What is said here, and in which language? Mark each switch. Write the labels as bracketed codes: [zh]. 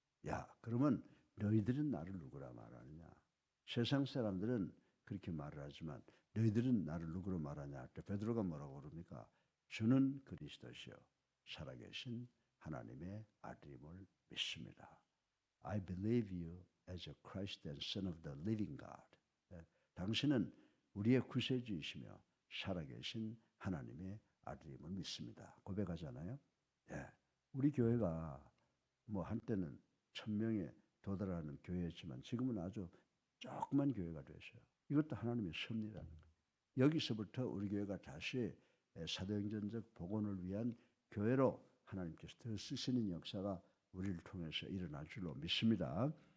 [ko] 야, 그러면 너희들은 나를 누구라 말하느냐? 세상 사람들은 그렇게 말을 하지만 너희들은 나를 누구로 말하냐 할 때 베드로가 뭐라고 그럽니까? 주는 그리스도시요 살아계신 하나님의 아들임을 믿습니다. [en] I believe you as a Christ and Son of the living God. [ko] 당신은 우리의 구세주이시며 살아계신 하나님의 아들임을 믿습니다. 고백하잖아요. 우리 교회가 뭐 한때는 1000명에 도달하는 교회였지만 지금은 아주 조그만 교회가 됐어요. 이것도 하나님의 섭리라는 거예요. 여기서부터 우리 교회가 다시 사도행전적 복원을 위한 교회로 하나님께서 더 쓰시는 역사가 우리를 통해서 일어날 줄로 믿습니다.